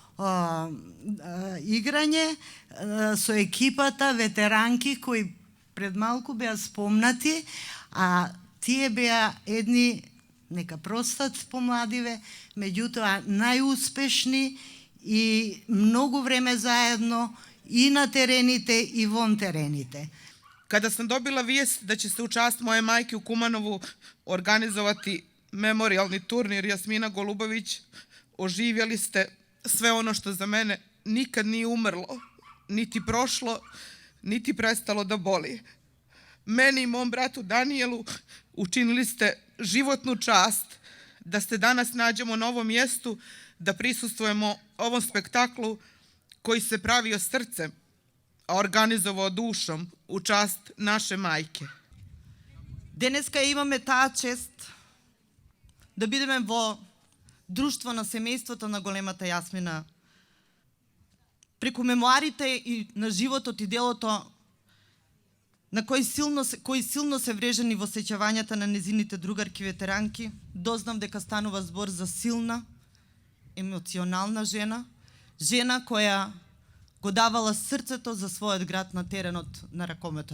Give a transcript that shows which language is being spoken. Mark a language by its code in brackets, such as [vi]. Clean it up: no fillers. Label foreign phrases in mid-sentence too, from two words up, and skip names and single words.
[mk] играње со екипата ветеранки кои пред малку беа спомнати, а тие беа едни, нека простат помладиве, меѓутоа најуспешни и многу време заедно и на терените и вон терените. [sr] Kada sam dobila vijest da će se u čast moje majke u Kumanovu organizovati memorijalni turnir Jasmina Golubović, oživjeli ste sve ono što za mene nikad nije umrlo, niti prošlo, niti prestalo da boli. Meni i mom bratu Danielu učinili ste životnu čast da se danas nađemo na ovom mjestu, da prisustvujemo ovom spektaklu koji se pravio srcem, a организовao душом у част наше мајке. [mk] Денеска имаме таа чест да бидеме во друштво на семејството на големата Јасмина. Преку мемуарите и на животот и делото на кои силно се врежени во сеќавањата на незините другарки ветеранки, дознав дека станува збор за силна, емоционална жена, жена која го давала срцето за својот град на теренот на ракометот.